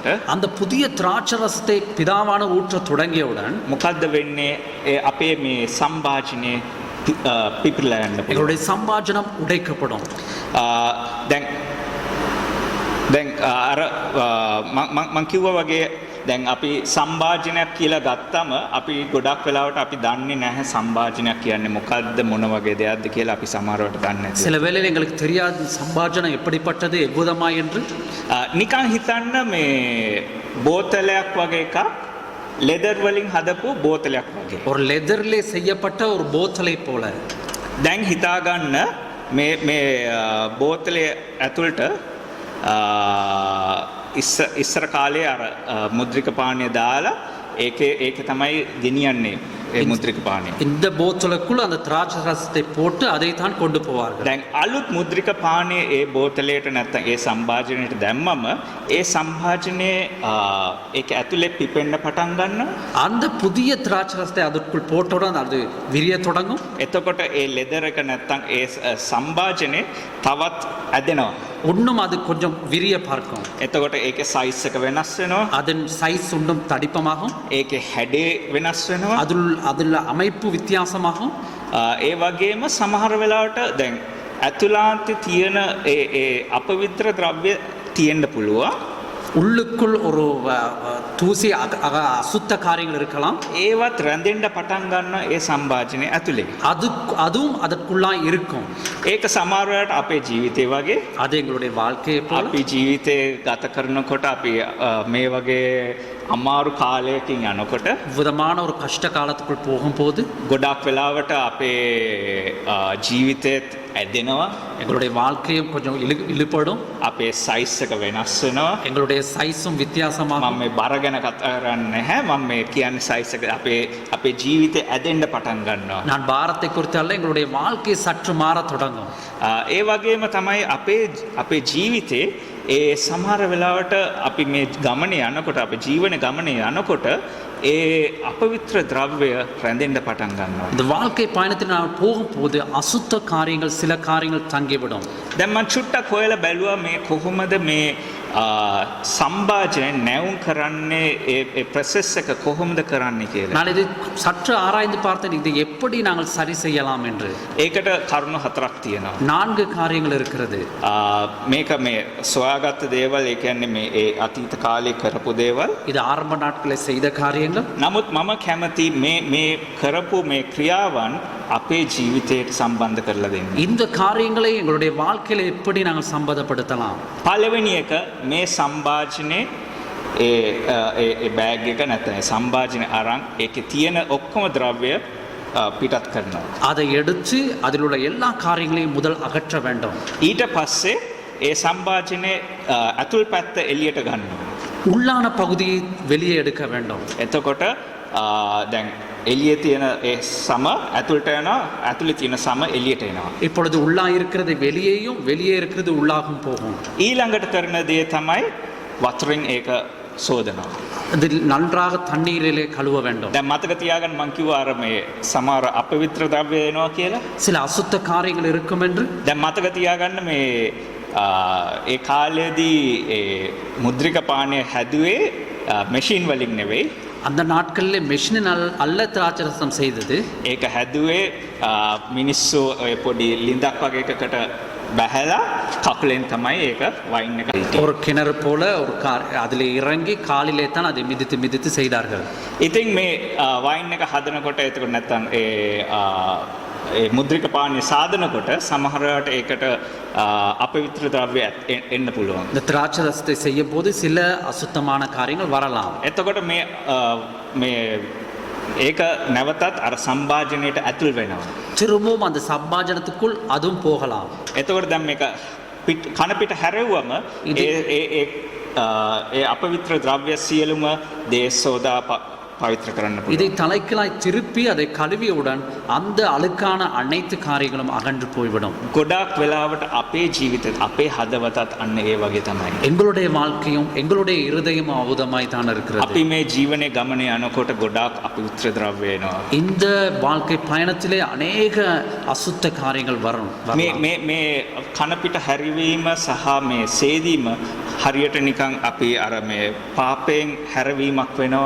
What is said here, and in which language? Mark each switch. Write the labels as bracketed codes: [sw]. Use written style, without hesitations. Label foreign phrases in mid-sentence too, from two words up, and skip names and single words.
[ta] அந்த புதிய திராட்சை ரசத்தை பிதாவானவர் ஊற்ற தொடங்கியவுடன் [si] මොකද්ද වෙන්නේ? ඒ අපේ මේ සම්භාජනයේ පිපිරලා යන්න පුළුවන්. [ta] எங்களுடைய சம்பாஜனம் உடைக்கப்படும். [si] දැන් අර මං කිව්වා වගේ දැන් අපි සම්භාජනයක් කියලා ගත්තම අපි ගොඩක් වෙලාවට අපි දන්නේ නැහැ සම්භාජනයක් කියන්නේ මොකද්ද මොන වගේ දෙයක්ද කියලා අපි සමහරවට දන්නේ නැහැ. [ta] சில வேளையில் எங்களுக்கு தெரியாது சம்பாஜனம் எப்படிப்பட்டது எவ்விதமாய் என்று. [si] නිකන් හිතන්න මේ බෝතලයක් වගේ එකක් ලෙදර් වලින් හදපු බෝතලයක් වගේ. [ta] ஒரு லெதர்லே செய்யப்பட்ட ஒரு போத்தலை போல. [si] දැන් හිතාගන්න මේ බෝතලේ ඇතුළට ඉස්සර කාලේ අර මුද්‍රික පානීය දාලා ඒක තමයි ගෙනියන්නේ ඒ මුද්‍රික පානීය. [ta] இந்த போத்தலுக்குள் அந்த திராட்சை ரசத்தை போட்டு அதை தான் கொண்டு போவார்கள். [si] දැන් අලුත් මුද්‍රික පානීය ඒ බෝතලයට නැත්නම් ඒ සම්භාජනයට දැම්මම ඒ සම්භාජනයේ ඒක ඇතුලේ පිපෙන්න පටන් ගන්නවා. [ta] அந்த புதிய திராட்சை ரசத்தை அதற்குள் போட்டவுடன் அது விரிய தொடங்கும். [si] එතකොට ඒ ලෙදර් එක නැත්නම් ඒ සම්භාජනේ තවත් ඇදෙනවා. [ta] இன்னும் அது கொஞ்சம் விரிய பார்க்கும். [si] එතකොට ඒකේ සයිස් එක වෙනස් වෙනවා. [ta] அதன் சைஸ் இன்னும் தடிப்பமாகும். [si] ඒකේ හැඩේ වෙනස් වෙනවා. [ta] அதில் அமைப்பு வித்தியாசமாகும். [si] ඒ වගේම සමහර වෙලාවට දැන් ඇතුළාන්තේ තියෙන ඒ අපවිත්‍ර ද්‍රව්‍ය තියෙන්න පුළුවන්. [ta] உள்ளுக்குள் ஒரு தூசி அசுத்த காரியங்கள் இருக்கலாம். [si] ඒවත් රැඳෙන්න පටන් ගන්න ඒ සම්භාජනයේ ඇතුලේ. [ta] அதுவும் அதற்குள்ளாய் இருக்கும். [si] ඒක සමහර වෙලාවට අපේ ජීවිතේ වගේ [ta] அது எங்களுடைய வாழ்க்கையை போல. [si] අපි ජීවිතේ ගත කරනකොට අපි මේ වගේ අමාරු කාලයකින් යනකොට [ta] விதமான ஒரு கஷ்ட காலத்துக்குள் போகும்போது [si] ගොඩක් වෙලාවට අපේ ජීවිතේත් ඇදෙනවා. [ta] எங்களுடைய வாழ்க்கையும் கொஞ்சம் இழுபடும். [si] අපේ සයිස් එක වෙනස් වෙනවා. [ta] எங்களுடைய சைஸும் வித்தியாசமாகும். [si] මම මේ බර ගැන කතා කරන්නේ නැහැ. මම මේ කියන්නේ සයිස් එක අපේ ජීවිතේ ඇදෙන්න පටන් ගන්නවා. [ta] நான் பாரத்தை குறித்து அல்ல, எங்களுடைய வாழ்க்கை சற்று மாற தொடங்கும். [si] ඒ වගේම තමයි අපේ ජීවිතේ ඒ සමහර වෙලාවට අපි මේ ගමනේ යනකොට අපේ ජීවන ගමනේ යනකොට ඒ අපවිත්‍ර ද්‍රව්‍ය රැඳෙන්න පටන් ගන්නවා. [ta] இந்த வாழ்க்கை பயணத்தில் நான் போகும்போது அசுத்த காரியங்கள் சில காரியங்கள் தங்கிவிடும். [si] දැන් මම චුට්ටක් හොයලා බැලුවා මේ කොහොමද මේ සම්භාජනය නැවුම් කරන්නේ ඒ ප්‍රොසෙස් එක කොහොමද කරන්නේ කියලා. [ta] நான் இதை சற்று ஆராய்ந்து பார்த்தேன், இதை எப்படி நாங்கள் சரி செய்யலாம் என்று. [si] ඒකට කරුණු හතරක් තියෙනවා. [ta] 4 காரியங்கள் இருக்கிறது. [si] මේක මේ සොයාගත්ත දේවල්, ඒ කියන්නේ මේ ඒ අතීත කාලේ කරපු දේවල්. [ta] இது ஆரம்ப நாட்களில் செய்த காரியங்கள். [si] නමුත් මම කැමති මේ කරපු මේ ක්‍රියාවන් අපේ ජීවිතයට සම්බන්ධ කරලා දෙන්න. [ta] இந்த காரியங்களை எங்களுடைய வாழ்க்கையில எப்படி நாங்கள் சம்பந்தப்படுத்தலாம்? [si] පළවෙනි එක මේ සම්භාජනේ ඒ බෑග් එක නැත්නම් සම්භාජනේ අරන් ඒකේ තියෙන ඔක්කොම ද්‍රව්‍ය පිටත් කරනවා. [ta] அதை எடுத்து அதில் உள்ள எல்லா காரியங்களையும் முதல் அகற்ற வேண்டும். [si] ඊට පස්සේ ඒ සම්භාජනේ අතුල් පැත්ත එළියට ගන්නවා. [ta] உள்ளான பகுதியை வெளியே எடுக்க வேண்டும். [si] එතකොට දැන් එළියේ තියෙන ඒ සම ඇතුළට යනවා, ඇතුළේ තියෙන සම එළියට එනවා. [ta] இப்பொழுது உள்ளா இருக்கிறது வெளியேயும் வெளியே இருக்கிறது உள்ளாகும் போகும். [si] ඊළඟට කරන දේ තමයි වතුරෙන් ඒක සෝදනවා. [ta] அதில் நன்றாக தண்ணீரிலே கழுவ வேண்டும். [si] දැන් මතක තියාගන්න මං කිව්වා අර මේ සමහර අපවිත්‍ර ද්‍රව්‍ය එනවා කියලා. [ta] சில அசுத்த காரியங்கள் இருக்கும் என்று [si] දැන් මතක තියාගන්න මේ ඒ කාලයේදී ඒ මුද්‍රික පානය හැදුවේ මැෂින් වලින් නෙවෙයි. [ta] அந்த நாட்களிலே மெஷினின் அல்ல திராட்சரசம் செய்தது. [si] ඒක හැදුවේ මිනිස්සු ඔය පොඩි ලිඳක් වගේ එකකට බැහැලා කකුලෙන් තමයි ඒක වයින් එක හිටියේ. [ta] ஒரு கிணறு போல ஒரு அதில் இறங்கி காலிலே தான் அதை மிதித்து மிதித்து செய்தார்கள். [si] ඉතින් මේ වයින් එක හදනකොට එතකොට නැත්තම් ඒ මුද්‍රික පානය සාදනකොට සමහරවට ඒකට අපවිත්‍ර ද්‍රව්‍ය එන්න පුළුවන්. [ta] இந்த திராட்சரசத்தை செய்யும் போது சில அசுத்தமான காரியங்கள் வரலாம். [si] එතකොට මේ ඒක නැවතත් අර සම්භාජනයට ඇතුල් වෙනවා. [ta] திரும்பவும் அந்த சம்பாஜனத்துக்குள் அதுவும் போகலாம். [si] එතකොට දැන් මේක කන පිට හැරෙව්වම ඒ අපවිත්‍ර ද්‍රව්‍ය සියලුම දේ සෝදා පවිත්‍ර කරන්න පුළුවන්. [ta] இதை தலைக்கீழாய் திருப்பி அதை கழுவியவுடன் அந்த அழுக்கான அனைத்து காரியங்களும் அகன்று போய்விடும். [si] ගොඩාක් වෙලාවට අපේ ජීවිතේ අපේ හදවතත් අන්න ඒ වගේ තමයි. [ta] எங்களுடைய வாழ்க்கையும் எங்களுடைய இருதயமும் அவுதமாய் தான் இருக்கிறது. [si] අපි මේ ජීවනයේ ගමනේ යනකොට ගොඩාක් අපවිත්‍ර ද්‍රව්‍ය එනවා. [ta] இந்த வாழ்க்கை பயணத்திலே அநேக அசுத்த காரியங்கள் வரும். [si] මේ කන පිට හැරිවීම සහ මේ සේදීම හරියට නිකන් අපි අර මේ පාපයෙන් හැරවීමක් වෙනවා.